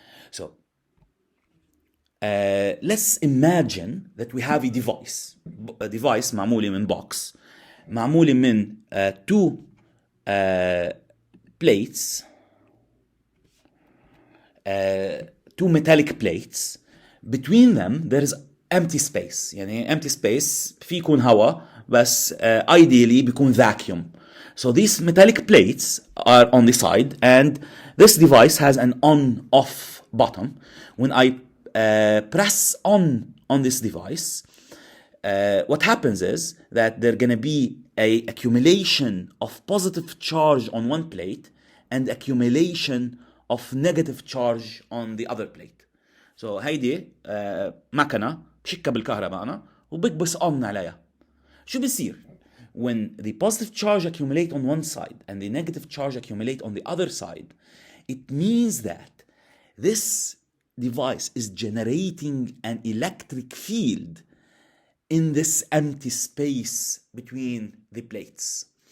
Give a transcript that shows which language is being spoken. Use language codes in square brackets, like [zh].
[en] So let's imagine that we have a device [ar] معمولة من [en] box, معمولة من two plates, two metallic plates. Between them there is empty space. [ar] يعني [en] empty space [ar] في يكون هواء بس ideally بيكون vacuum. [en] So these metallic plates are on the side, and this device has an on-off button. When I press on this device, what happens is that there's going to be a accumulation of positive charge on one plate and accumulation of negative charge on the other plate. [ar] So هيدي مكنة بشكها بالكهرباء أنا وبكبس on عليها. شو بيصير؟ [en] When the positive charge accumulate on one side and the negative charge accumulate on the other side, it means that this device is generating an electric field in this empty space between the plates.